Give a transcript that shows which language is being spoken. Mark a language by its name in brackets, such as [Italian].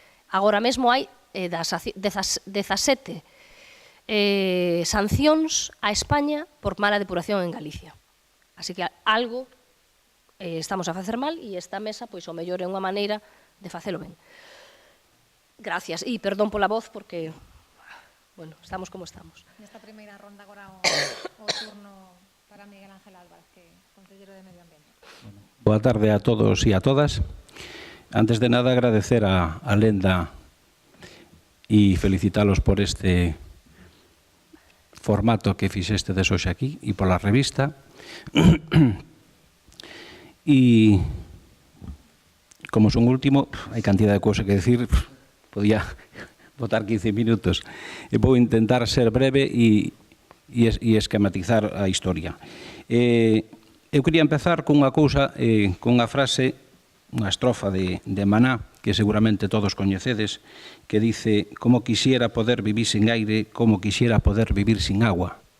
[Galician] Agora mesmo hai 17 sancións a España por mala depuración en Galicia. Así que algo estamos a facer mal e esta mesa, pois, o mellor é unha maneira de facelo ben. Gracias. E perdón pola voz porque, bueno, estamos como estamos. Nesta primeira ronda agora o turno para Miguel Ángel Álvarez, que é Concelleiro de Medio Ambiente. Boa tarde a todos e a todas. Antes de nada, agradecer a Lenda e felicitalos por este formato que fixestes hoxe aquí e pola revista. E, como son último, hai cantidad de cousas que decir, podía botar 15 minutos. E vou intentar ser breve e esquematizar a historia. Eu quería empezar con unha cousa, con unha frase, unha estrofa de Maná, que seguramente todos coñecedes, que dice: [Spanish] como quisiera poder vivir sin aire, como quisiera poder vivir sin agua.